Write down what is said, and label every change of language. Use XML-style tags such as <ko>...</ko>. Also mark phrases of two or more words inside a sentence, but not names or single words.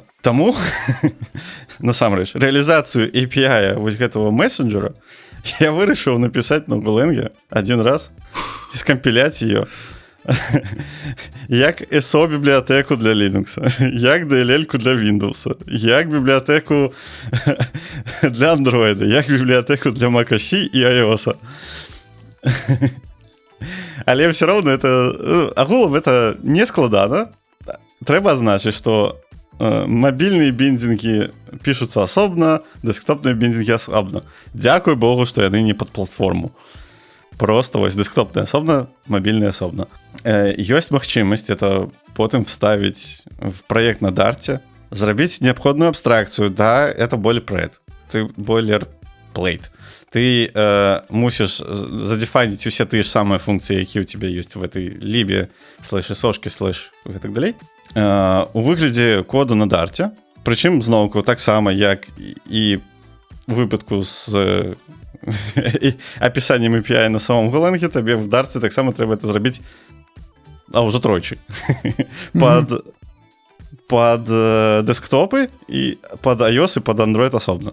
<be>Таму, насамрэч, рэалізацыю API вось гэтага месенджера Я вырашыў напісаць на Golang</be> <ru>один раз</ru> <be>і скампіляць ее як ESO бібліятэку для Linux, як DLL-ку для Windows, як бібліятэку для Android, як бібліятэку для macOS і iOS. Але</be> <ru>все равно это</ru> <be>агулам это не складана. Трэба азначыць, што мабільныя біндзінгі пішуцца асобна, дэсктопныя біндзінгі асобна. Дзякуй Богу, што яны не пад платформу. Просто вось дэсктопныя асобна, мабільныя асобна. Ёсць магчымасць это потым вставіць в праект на дарце, зрабіць неабходную абстракцыю. Да, это boilerplate. Ты мусіш задефайніць усе тыя ж самыя функцыі, якія ў тебе ёсць в этой лібе, /ісошкі, / і так далей. У выглядзе коду на дарце, прычым зноўку таксама як і у выпадку з апісаннем API на самом Golang, табе в дарце таксама трэба это зрабіць ўжо тройчы пад дэсктопы і пад iOS і пад Android асобна.</be>